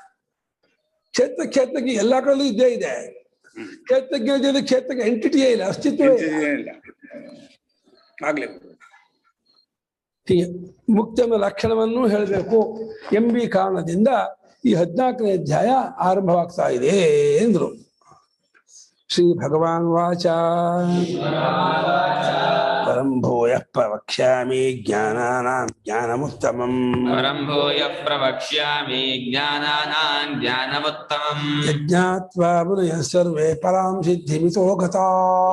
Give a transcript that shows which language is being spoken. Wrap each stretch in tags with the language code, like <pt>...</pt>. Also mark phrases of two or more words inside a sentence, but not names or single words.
<kn>ಕ್ಷೇತ್ರಜ್ಞ ಎಲ್ಲಾ ಕಡೆಯಲ್ಲೂ ಇದ್ದೇ ಇದೆ. ಕ್ಷೇತ್ರಜ್ಞ ಎಂಟಿಟಿಯೇ ಇಲ್ಲ, ಅಸ್ತಿತ್ವವೇ ಇಲ್ಲ. ಹೀಗೆ ಮುಕ್ತಿಯ ಲಕ್ಷಣವನ್ನು ಹೇಳಬೇಕು ಎಂಬಿ ಕಾರಣದಿಂದ ಈ 14ನೇ ಅಧ್ಯಾಯ ಆರಂಭವಾಗ್ತಾ ಇದೆ ಎಂದ್ರು.</kn> <sa>ಶ್ರೀ ಭಗವಾನ್ ವಾಚ ಪರಂ ಭೂಯಃ ಪ್ರವಕ್ಷ್ಯಾಮಿ ಜ್ಞಾನಾನಾಂ ಜ್ಞಾನಮುತ್ತಮಂ. ಪರಂ ಭೂಯಃ ಪ್ರವಕ್ಷ್ಯಾಮಿ ಜ್ಞಾನಾನಾಂ ಜ್ಞಾನಮುತ್ತಮಂ. ಯಜ್ಞಾತ್ವಾ ಮುನಯಃ ಸರ್ವೇ ಪರಾಂ ಸಿದ್ಧಿಮಿತೋ ಗತಾಃ.</sa>